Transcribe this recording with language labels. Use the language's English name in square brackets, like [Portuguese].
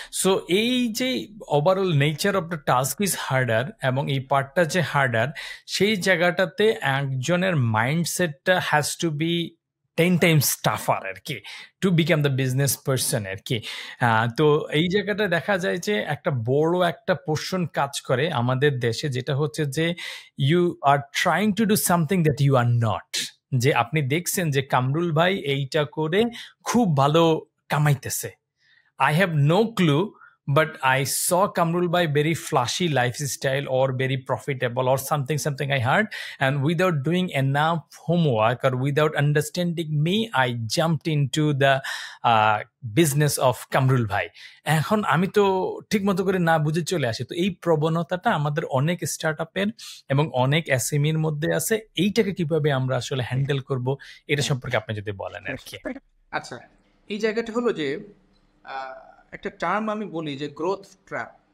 [English] so [Bangla] এই যে [English] overall nature of the task is harder, [Bangla] এবং এই পার্টটা যে [English] harder, [Bangla] সেই জায়গাটাতে একজনের মাইন্ডসেটটা [English] has to be 10 times tougher [Bangla] আর কি [English] To become the business person আর কি। [Bangla] তো এই জায়গাটা দেখা যায় যে একটা বড় একটা পোর্শন কাজ করে আমাদের দেশে, যেটা হচ্ছে যে [English] You are trying to do something that you are not. [Bangla] যে আপনি দেখছেন যে কামরুল ভাই এইটা করে খুব ভালো কামাইতেছে, [English] I have no clue, but I saw Kamrul Bhai very flashy lifestyle or very profitable or something I heard, and without doing enough homework or without understanding me, I jumped into the business of Kamrul Bhai. [Bangla] এখন আমি তো ঠিক মতো করে না বুঝে চলে আসি। তো এই প্রবণতাটা আমাদের অনেক স্টার্টআপের এবং অনেক এসএমইর মধ্যে আছে। এইটাকে কিভাবে আমরা আসলে হ্যান্ডেল করব, এটা সম্পর্কে আপনি যদি বলেন আর কি। আচ্ছা, এই জায়গাটা হলো যে একটা টার্ম আমি বলি যে গ্রোথ ট্র্যাপ।